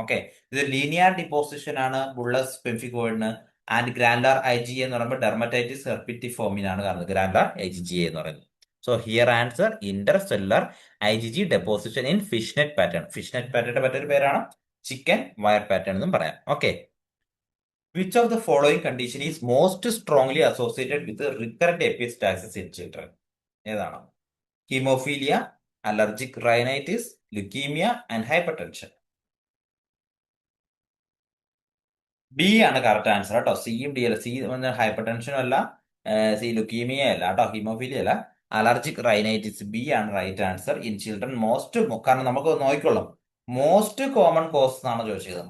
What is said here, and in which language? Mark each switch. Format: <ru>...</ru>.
<ml>Okay, ഇത് linear deposition ആണ് ബുള്ളസ് പെംഫിഗോയിഡിന്. And ഗ്രാൻഡാർ IgA എന്ന് പറയുമ്പോൾ ഡെർമറ്റൈറ്റിസ് ഹെർപിറ്റിഫോമിനാണ് കാണുന്നത് ഗ്രാൻഡാർ IgA എന്ന് പറയുന്നത്.</ml> <en>So here answer intercellular IgG deposition in fishnet pattern.</en> <ml>Fishnet pattern മറ്റൊരു പേരാണ് ചിക്കൻ വയർ പാറ്റേൺ എന്നും പറയാം.</ml> <en>Okay, which of the following condition is most strongly associated with recurrent epistaxis in children?</en> <ml>ഏതാണ്? Haemophilia, allergic rhinitis, leukaemia and hypertension. B ആണ് correct answer കേട്ടോ. സിയും D അല്ല. C hyper ടെൻഷനും അല്ല, സി ലുക്കീമിയ അല്ല കേട്ടോ, ഹീമോഫീലിയ അല്ല. അലർജിക് റൈനൈറ്റിസ് ബി ആണ്</ml> <en>Right answer in children.</en> <ml>കാരണം നമുക്ക് നോക്കിക്കൊള്ളാം,</ml> <en>most common cause</en> <ml>എന്നാണ് ചോദിച്ചത്.</ml>